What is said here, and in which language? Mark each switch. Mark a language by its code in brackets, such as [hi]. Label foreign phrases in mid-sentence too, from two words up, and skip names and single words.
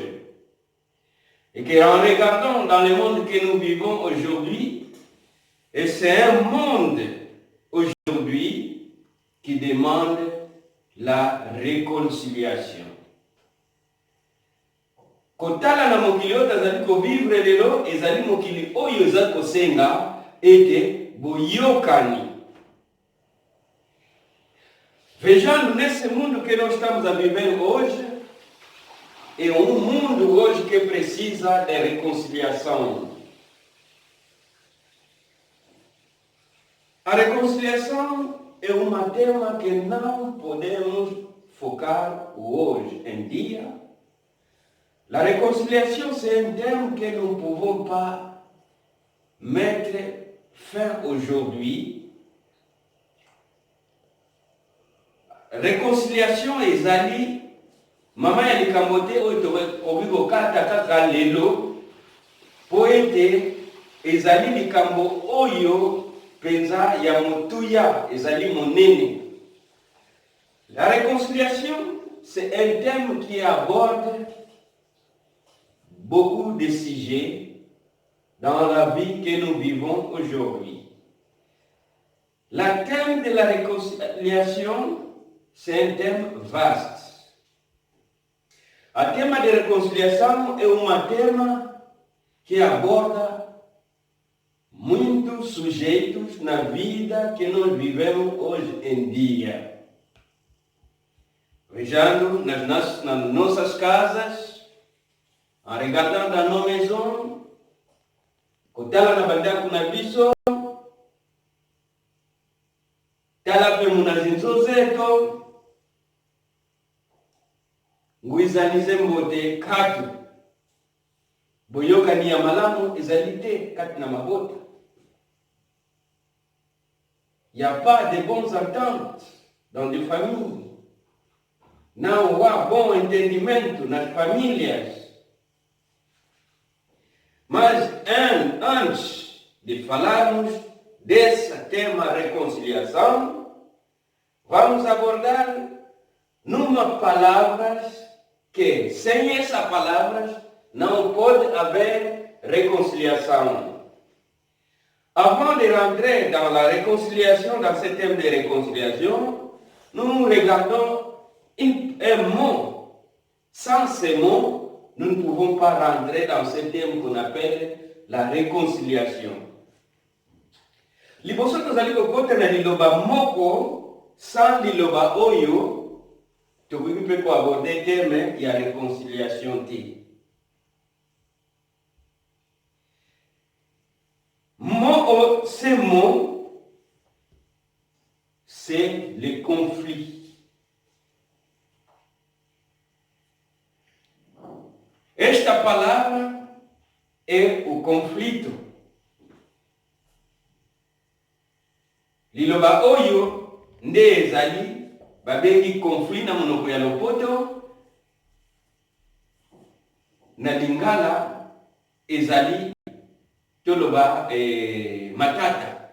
[fr] Et qu'en regardant dans le monde que nous vivons aujourd'hui, et c'est un monde aujourd'hui qui demande la réconciliation. [ln] Kotala na mokili oyo tazali kovivre lelo, ezali mokili oyo ezali kosenga ete boyokani. [pt] Vejando nesse mundo que nós estamos a viver hoje, é mundo hoje que precisa de reconciliação. A reconciliação é um tema que não podemos focar hoje em dia. [fr] La réconciliation, c'est un thème que nous ne pouvons pas mettre fin aujourd'hui. [ln] Réconciliation ezali mama ya likambo te oyo tokoki kokata kaka lelo po ete ezali likambo oyo penza ya motuya ezali monene. [fr] La réconciliation, c'est un thème qui aborde beaucoup de sujets dans la vie que nous vivons aujourd'hui. Le thème de la réconciliation, c'est un thème vaste. Le thème de réconciliation est un thème que [pt] aborda muitos sujeitos na vida que nós vivemos hoje em dia. Vejando nas nossas casas, arregatando a nossa maison, [ln] kotala na bandako na biso, tala pe munazinzo zetu, nguizanize mbote katu, boyokani ya malamu ezali te kati na mabota. [fr] Il n'y a pas de bonnes ententes dans les familles. [pt] Não há bom entendimento nas famílias. Mas antes de falarmos desse tema reconciliação, vamos abordar numa palavras que sem essas palavras não pode haver réconciliation. [fr] Avant de rentrer dans la réconciliation, dans ce thème de réconciliation, nous regardons un mot. Sans ce mot, nous ne pouvons pas rentrer dans ce thème qu'on appelle la réconciliation. [ln] Liboso tozali kokota na liloba moko, sans liloba oyo, tokoki mpe koaborder thème ya réconciliation te. [fr] Ce mot, c'est le conflit. [pt] Esta palavra é o conflito. [ln] Liloba oyo nde ezali babengi conflit na monoko ya lopoto, na lingala ezali toloba matata.